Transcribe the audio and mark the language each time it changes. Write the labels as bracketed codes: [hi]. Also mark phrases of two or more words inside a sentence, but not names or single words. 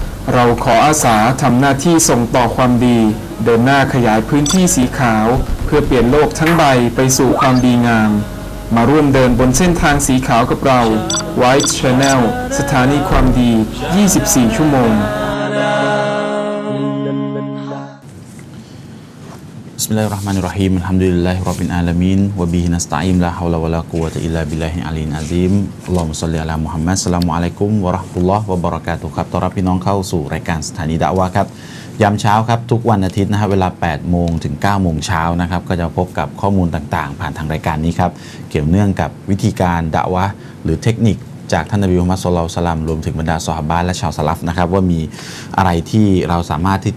[th] เราขออาสาทำหน้าที่ส่งต่อความดีเดินหน้าขยายพื้นที่สีขาวเพื่อเปลี่ยนโลกทั้งใบไปสู่ความดีงามมาร่วมเดินบนเส้นทางสีขาวกับเรา White Channel สถานีความดี 24 ชั่วโมง [ar] بسم الله الرحمن الرحيم. الحمد لله رب العالمين وبه نستعين لا حول ولا قوة إلا بالله العلي العظيم. اللهم صل على محمد. السلام عليكم ورحمة الله وبركاته [th] ครับต้อนรับพี่น้องเข้าสู่รายการสถานีดะอ์วะห์ครับยามเช้าครับทุกวันอาทิตย์นะครับเวลา 8 โมงถึง 9 โมงเช้านะครับก็จะพบกับข้อมูลต่างๆผ่านทางรายการนี้ครับเกี่ยวเนื่อง กับวิธีการดะอ์วะห์หรือเทคนิคจากท่านนบีมุฮัมมัด [ar] صلى الله عليه وسلم [th] รวมถึงบรรดาซอฮาบะห์และชาวสลัฟนะครับว่ามีอะไรที่เราสามารถที่